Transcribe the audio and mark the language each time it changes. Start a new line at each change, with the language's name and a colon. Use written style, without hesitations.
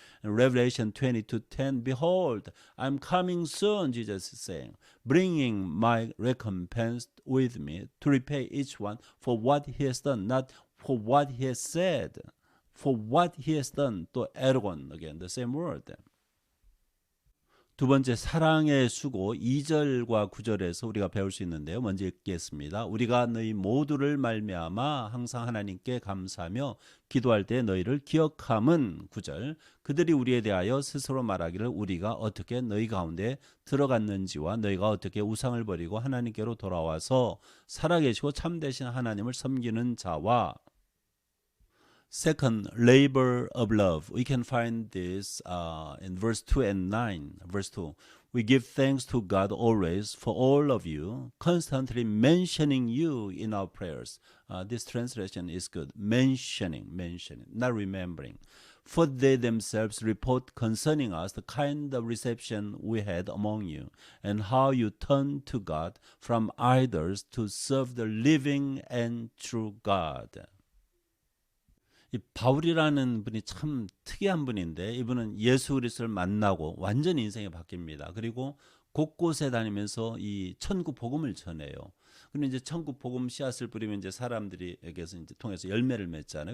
English: In Revelation 22:10, behold, I'm coming soon, Jesus is saying, bringing my recompense with me to repay each one for what he has done, not for what he has said. For what he has done, to ergon, again, the same word.
Korean: 두 번째, 사랑의 수고 2절과 9절에서 우리가 배울 수 있는데요. 먼저 읽겠습니다. 우리가 너희 모두를 말미암아 항상 하나님께 감사하며 기도할 때 너희를 기억함은 9절. 그들이 우리에 대하여 스스로 말하기를 우리가 어떻게 너희 가운데 들어갔는지와 너희가 어떻게 우상을 버리고 하나님께로 돌아와서 살아계시고 참되신 하나님을 섬기는 자와.
English: Second, labor of love. We can find this in verse 2 and 9. Verse 2. We give thanks to God always for all of you, constantly mentioning you in our prayers. This translation is good. Mentioning, not remembering. For they themselves report concerning us the kind of reception we had among you, and how you turned to God from idols to serve the living and true God.
Korean: 이 바울이라는 분이 참 특이한 분인데, 이분은 예수 그리스도를 만나고 완전히 인생이 바뀝니다. 그리고 곳곳에 다니면서 이 천국 복음을 전해요. 근데 이제 천국 복음 씨앗을 뿌리면 이제 사람들이에게서 이제 통해서 열매를 맺잖아요.